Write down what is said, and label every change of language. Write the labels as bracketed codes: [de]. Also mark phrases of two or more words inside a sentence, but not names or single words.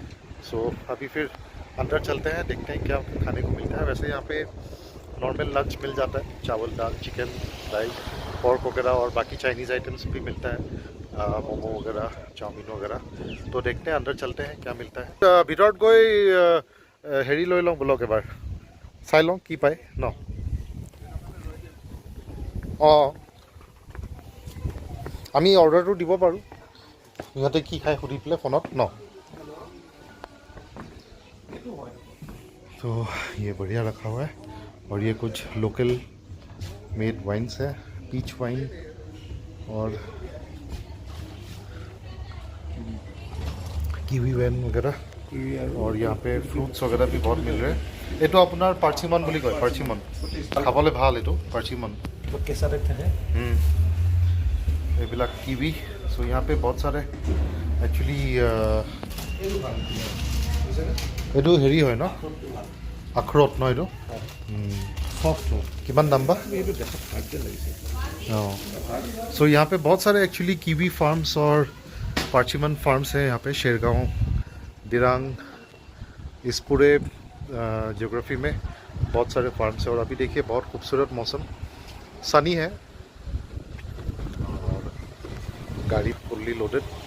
[hi] सो अभी फिर अंदर चलते हैं, देखते हैं क्या खाने को मिलता है। वैसे यहाँ पे [en] normal lunch [hi] मिल जाता है, चावल दाल [en] chicken rice [hi] पोर्क वगैरह, और बाकी [en] Chinese items [hi] भी मिलता है, मोमो वगैरह चाउमीन वगैरह। तो देखते हैं अंदर चलते हैं क्या मिलता है। [as] ভিতৰত গৈ হেৰি লৈ লওঁ ব্লগ এবাৰ চাই লওঁ কি পায় ন। অঁ আমি অৰ্ডাৰটো দিব পাৰোঁ, সিহঁতে কি খায় সুধি পেলাই ফোনত ন। [hi] तो ये बढ़िया रखा हुआ है, और ये कुछ [en] local made wines [hi] है, [en] peach wine [hi] और [en] kiwi wine [hi] वगैरह, और यहाँ पे फ्रूट्स वगैरह भी बहुत मिल रहे हैं। ये तो अपना [as] पार्चिमन বুলি কয়, পাৰ্চিমন খাবলৈ ভাল, [hi] ये तो पार्चिमन कैसा देखते हैं? এইবিলাক कीवी। सो यहाँ पे बहुत सारे एक्चुअली এইটো হেৰি হয় ন, আখৰোট ন এইটো। [as] কিমান দাম বা? [hi] हाँ। सो यहाँ पे बहुत सारे एक्चुअली [en] kiwi farms [hi] और [en] persimmon farms [hi] हैं यहाँ पे शेरगांव दिरांग, इस पूरे जियोग्राफी में बहुत सारे फार्म्स हैं। और अभी देखिए बहुत खूबसूरत मौसम, सनी है और गाड़ी [en] fully loaded.